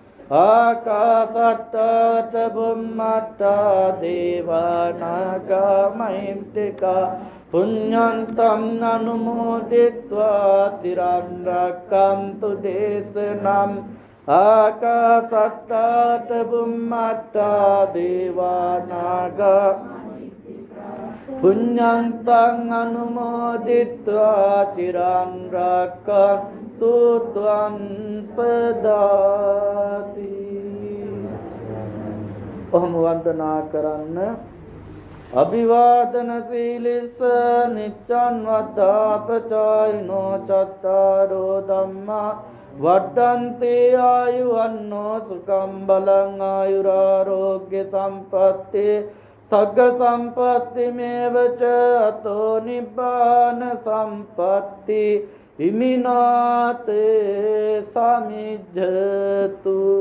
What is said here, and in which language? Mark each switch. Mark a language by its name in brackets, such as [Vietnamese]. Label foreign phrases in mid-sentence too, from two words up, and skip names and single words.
[Pali] ආකාසට්ටාත බුම්මට්ටා දේවානාගා මහිද්దికා පුඤ්ඤන්තං අනුමෝදිත්වා චිරන් රක්ඛන්තු දේශනං ආකාසට්ටාත බුම්මට්ටා දේවානාගා පුඤ්ඤන්තං අනුමෝදිත්වා චිරන් රක්ඛන්තු ත්වං සදාති. [Sinhala] ඔහොම වන්දනා කරන්න. [Pali] අභිවාදන සීලිස්ස නිච්ඡන් වද්දාපචායිනෝ චත්තාරෝ ධම්මා වඩ්ඩන්ති ආයුවන්නෝ සුඛං බලං ආයුරාරෝග්‍ය සම්පත්ති සග්ග සම්පත්ති මේවච අතෝ නිබ්බාන සම්පත්ති හිමිනාතේ සමිජ්ජතු.